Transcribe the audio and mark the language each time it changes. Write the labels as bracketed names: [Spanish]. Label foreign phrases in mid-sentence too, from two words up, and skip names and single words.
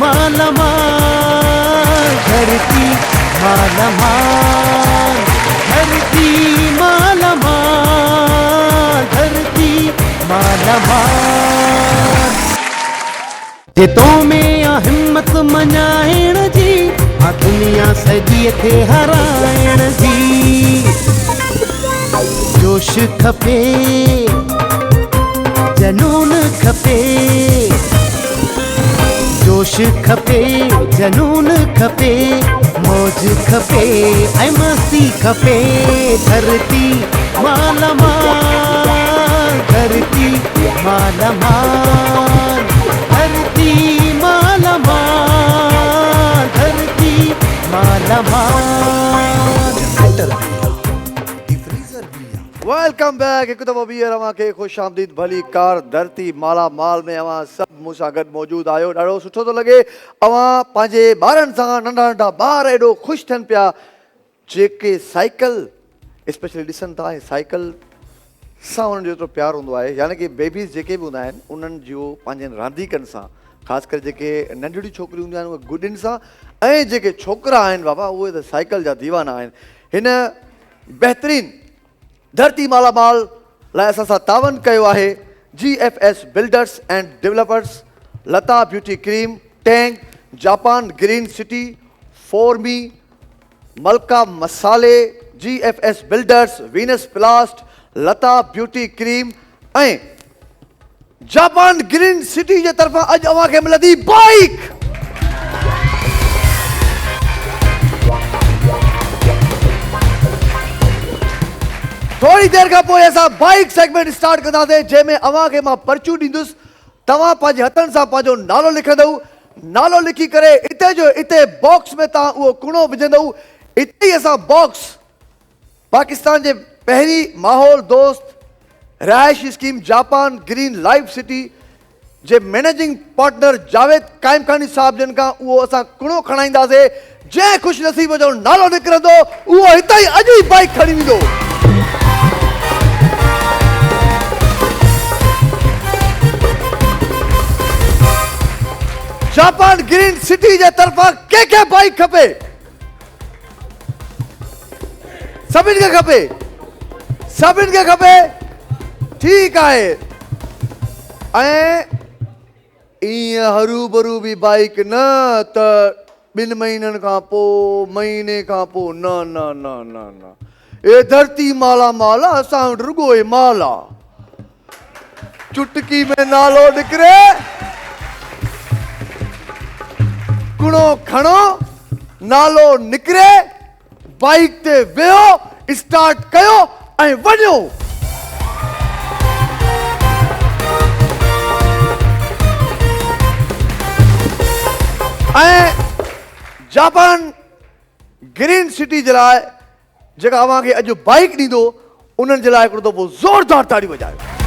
[Sindhi] माला माल धरती माला माल धरती माला माल धरती माला माल ते तो में आ हिम्मत मञाइण जी आ दुनिया सॼीअ खे हराइण जी जोश खपे जनून खपे जोश खपे जनून खपे मौज खपे ऐं मस्ती खपे धरती माला माल धरती माला माल धरती माला माल धरती माला माल [English] welcome back [Sindhi] हिकु दफ़ो ॿीहर अव्हांखे ख़ुशि आमदीद भली कार धरती माला माल में अव्हां सभु मूं सां गॾु मौजूदु आहियो ॾाढो सुठो थो लॻे अव्हां पंहिंजे ॿारनि सां नंढा नंढा ॿार एॾो ख़ुशि थियनि पिया जेके साइकिल स्पेशली ॾिसनि था ऐं साइकिल सां उन्हनि जो एतिरो प्यारु हूंदो आहे यानी कि बेबीज़ जेके बि हूंदा आहिनि उन्हनि जो पंहिंजनि रांदीकनि सां ख़ासि करे जेके नंढड़ियूं छोकिरियूं हूंदियूं आहिनि उहे गुॾियुनि सां ऐं जेके छोकिरा आहिनि बाबा उहे त साइकिल जा दीवाना आहिनि हिन बहितरीनु धरती माला माल लाइ असां सां तावन कयो आहे GFS बिल्डर्स एंड डेवलपर्स लता ब्यूटी क्रीम टैंग जापान ग्रीन सिटी फोरमी मलका मसाले GFS बिल्डर्स वीनस प्लास्ट लता ब्यूटी क्रीम ऐं जापान ग्रीन सिटी जे तरफ़ां अॼु अव्हांखे मिलंदी बाइक थोड़ी देर खां पोइ असां [English] bike segment start [Sindhi] कंदासीं जंहिंमें अव्हांखे मां पर्चियूं ॾींदुसि तव्हां पंहिंजे हथनि सां पंहिंजो नालो लिखंदव नालो लिखी करे इते जो इते बॉक्स में तव्हां उहो कुणो विझंदव इते ई असां बॉक्स पाकिस्तान जे पहिरीं माहौल दोस्त रिहाइश स्कीम जापान ग्रीन लाइफ सिटी जे [English] managing partner [Sindhi] जावेद काइमखानी साहब जन खां उहो असां कुणो खणाईंदासीं जंहिं ख़ुशि नसीब जो नालो निकिरंदो उहो हिते ई अॼु ई बाइक खणी वेंदो जापान ग्रीन सिटी जे तरफ़ां कंहिंखे बाइक खपे सभिनि खे खपे ठीकु आहे ऐं ईअं हरू भरू बि बाइक न त 2 महीननि खां पोइ महीने खां पोइ न न न न न ए धरती माला माल असां वटि रुॻो ई माल आहे चुटकी में नालो निकिरे कुणो खणो नालो निकिरे बाइक ते वेहो स्टार्ट कयो ऐं वञो ऐं जापान ग्रीन सिटी जे लाइ जेका अव्हांखे अॼु बाइक ॾींदो उन्हनि जे लाइ हिकिड़ो दफ़ो ज़ोरदार ताड़ी वॼायो